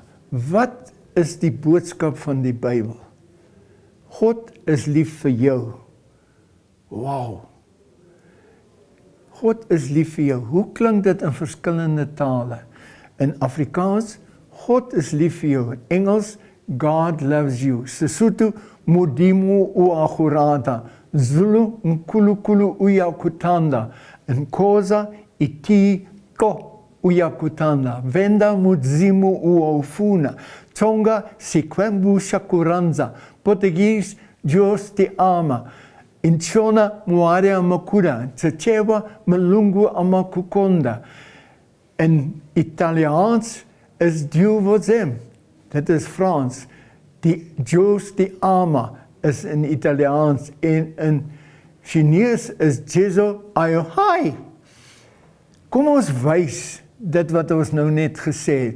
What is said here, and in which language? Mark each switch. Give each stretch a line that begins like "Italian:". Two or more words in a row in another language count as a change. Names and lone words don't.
Afrikaans: Wat is die boodskap van die Bybel? God is lief vir jou. Wow. God is lief vir jou. Hoe klink dit in verskillende tale? In Afrikaans, God is lief vir jou. In Engels,
English: God loves you.
Afrikaans: Sesotho,
Southern Sotho: Modimo uagurata.
Afrikaans: Zulu,
Zulu: Nkulunkulu uyakutanda.
Afrikaans: Xhosa,
Xhosa: Ithixo uyakutanda.
Afrikaans: Venda,
Venda: Mudzimu uawufuna.
Afrikaans: Tsonga,
Tsonga: Sikwembu shakuranza.
Afrikaans: Portuguese,
Portuguese: Deus te ama.
Afrikaans: In Shona,
Shona: Moare amakura.
Afrikaans: Tsachewa,
Nyanja: Malungu amakukonda.
Afrikaans: In Italiaans is
French: Dieu vous aime.
Afrikaans: Dit is Frans. Die
Portuguese: Deus te ama
Afrikaans: is in Italiaans en in Chinees is
Chinese: Jesu Ayohai.
Afrikaans: Kom ons wys dit wat ons nou net gesê het.